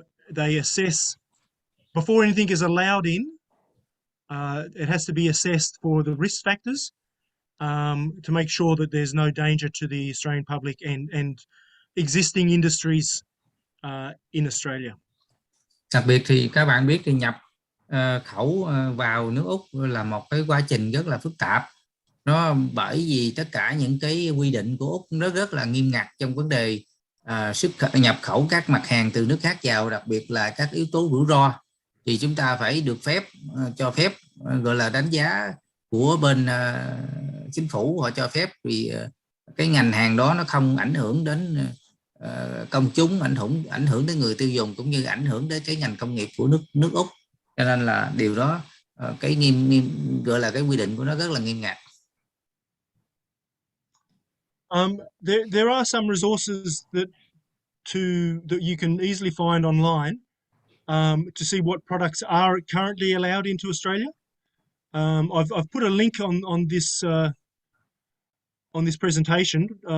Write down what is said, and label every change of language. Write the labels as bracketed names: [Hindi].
[English] They assess before anything is allowed in. It has to be assessed for the risk factors, to make sure that there's no danger to the Australian public and existing industries in Australia. [Vietnamese] Đặc biệt thì các bạn biết thì nhập khẩu vào nước Úc là một cái quá trình rất là phức tạp. Nó bởi vì tất cả những cái quy định của Úc nó rất là nghiêm ngặt trong vấn đề nhập khẩu các mặt hàng từ nước khác vào, đặc biệt là các yếu tố rủi ro. Thì chúng ta phải được cho phép gọi là đánh giá của bên chính phủ, họ cho phép, vì cái ngành hàng đó nó không ảnh hưởng đến công chúng, ảnh hưởng đến người tiêu dùng, cũng như ảnh hưởng đến cái ngành công nghiệp của nước Úc. Cho nên là điều đó cái gọi là cái quy định của nó rất là nghiêm ngặt. [English] There are some resources that you can easily find online to see what products are currently allowed into Australia. I've put a link on this presentation.